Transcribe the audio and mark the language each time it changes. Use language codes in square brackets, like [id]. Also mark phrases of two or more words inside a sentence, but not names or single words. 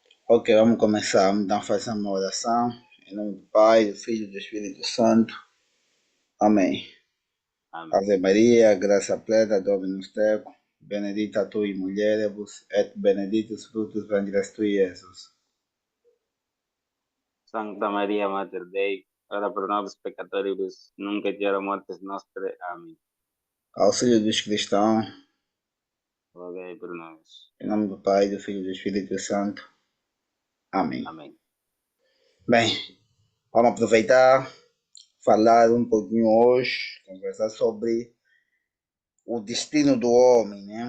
[pt] Ok, vamos começar. Vamos então fazer uma oração. Em nome do Pai, do Filho e do Espírito Santo. Amém. Amém. [la] Ave Maria, graça plena, Dominus tecum, benedicta tu in mulieribus, et benedictus fructus ventris tui, Iesus. Santa Maria, Mater Dei, ora pro nobis peccatoribus, nunc et hora mortis nostre. [pt] Amém. Auxílio dos cristãos. Rogai por nós. Em nome do Pai, do Filho e do Espírito Santo. Amém. Amém. Bem, vamos aproveitar, falar um pouquinho hoje, conversar sobre o destino do homem, né?